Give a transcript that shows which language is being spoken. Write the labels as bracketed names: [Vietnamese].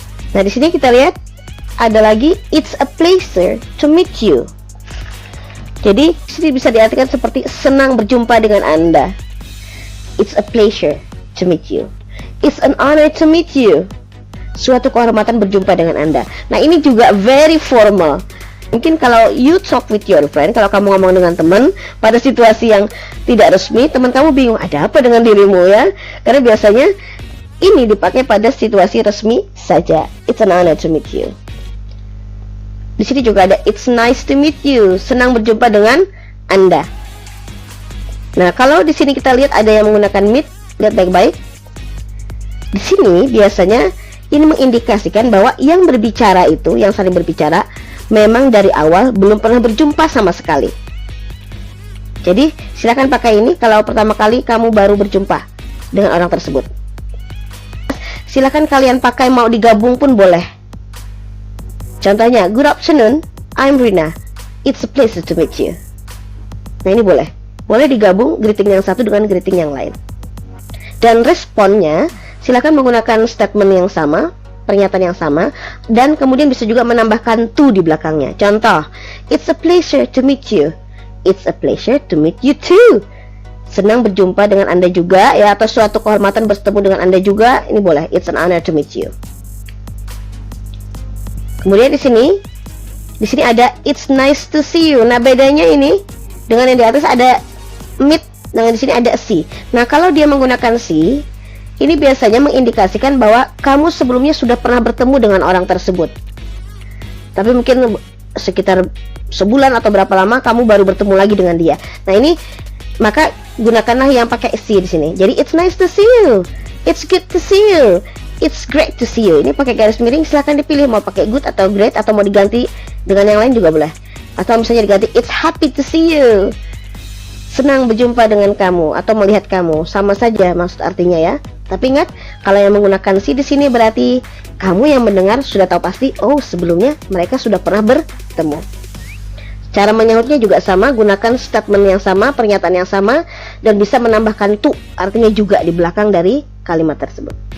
[Indonesian] Nah, di sini kita lihat ada lagi [English] it's a pleasure to meet you. [Indonesian] Jadi, di sini bisa diartikan seperti senang berjumpa dengan Anda. [English] It's a pleasure to meet you. It's an honor to meet you. [Indonesian] Suatu kehormatan berjumpa dengan Anda. Nah, ini juga [English] very formal. [Indonesian] Mungkin kalau [English] you talk with your friend, [Indonesian] kalau kamu ngomong dengan teman pada situasi yang tidak resmi, teman kamu bingung, ada apa dengan dirimu ya? Karena biasanya ini dipakai pada situasi resmi saja. [English] It's an honor to meet you. [Indonesian] Di sini juga ada [English] it's nice to meet you. [Indonesian] Senang berjumpa dengan Anda. Nah, kalau di sini kita lihat ada yang menggunakan meet, lihat baik-baik. Di sini biasanya ini mengindikasikan bahwa yang berbicara itu, yang saling berbicara, memang dari awal belum pernah berjumpa sama sekali. Jadi silakan pakai ini kalau pertama kali kamu baru berjumpa dengan orang tersebut. Silakan kalian pakai mau digabung pun boleh. Contohnya, [English] good afternoon, I'm Rina. It's a pleasure to meet you. [Indonesian] Nah, ini boleh. Boleh digabung greeting yang satu dengan greeting yang lain. Dan responnya silakan menggunakan statement yang sama, pernyataan yang sama, dan kemudian bisa juga menambahkan to di belakangnya. [English] Contoh, it's a pleasure to meet you. It's a pleasure to meet you too. [Indonesian] Senang berjumpa dengan Anda juga ya, atau suatu kehormatan bertemu dengan Anda juga. Ini boleh, [English] it's an honor to meet you. [Indonesian] Kemudian di sini ada [English] it's nice to see you. [Indonesian] Nah, bedanya ini dengan yang di atas ada meet, dengan di sini ada see. Nah, kalau dia menggunakan see, ini biasanya mengindikasikan bahwa kamu sebelumnya sudah pernah bertemu dengan orang tersebut. Tapi mungkin sekitar sebulan atau berapa lama kamu baru bertemu lagi dengan dia. Nah, ini maka gunakanlah yang pakai see di sini. [English] Jadi it's nice to see you. It's good to see you. It's great to see you. [Indonesian] Ini pakai garis miring, silahkan dipilih mau pakai good atau great, atau mau diganti dengan yang lain juga boleh. Atau misalnya diganti [English] it's happy to see you. [Indonesian] Senang berjumpa dengan kamu atau melihat kamu, sama saja maksud artinya ya. Tapi ingat, kalau yang menggunakan si di sini berarti kamu yang mendengar sudah tahu pasti, oh sebelumnya mereka sudah pernah bertemu. Cara menyautnya juga sama, gunakan statement yang sama, pernyataan yang sama, dan bisa menambahkan to, artinya juga di belakang dari kalimat tersebut.